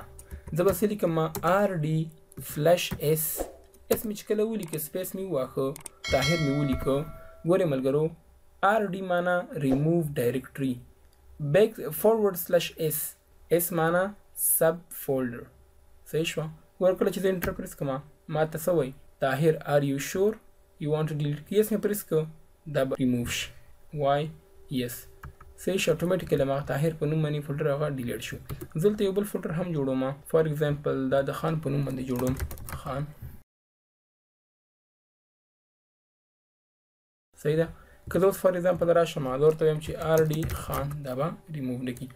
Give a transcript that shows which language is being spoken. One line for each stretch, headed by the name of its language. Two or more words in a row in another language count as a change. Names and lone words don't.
Pashto: زه به څه لیکم RD فلش S مې چې کله ولیکه سپیس مې وواهه طاهر مې ولیکه. ګورې ملګرو RD معنا
English: remove directory backward slash
Pashto: S معنا
English: sub folder.
Pashto: صحیح شوه. ګوره کله چې زه
English: enter press
Pashto: کړم ما ته څه وایي طاهر
English: are you sure you want to delete
Pashto: yes مې پریس کړ دا به ریموو شي.
English: why yes.
Pashto: صحیح شو. اټومیټیکلی ما طاهر په نوم باندې فولډر هغه ډیلیټ شو. زه دلته یو بل فولډر هم جوړوم
English: for example
Pashto: دا د خان په نوم باندې جوړوم خان. صحیح ده. که زه اوس
English: for example
Pashto: راشم زه ورته وایم چې RD خان دا به ریموو نه کړي.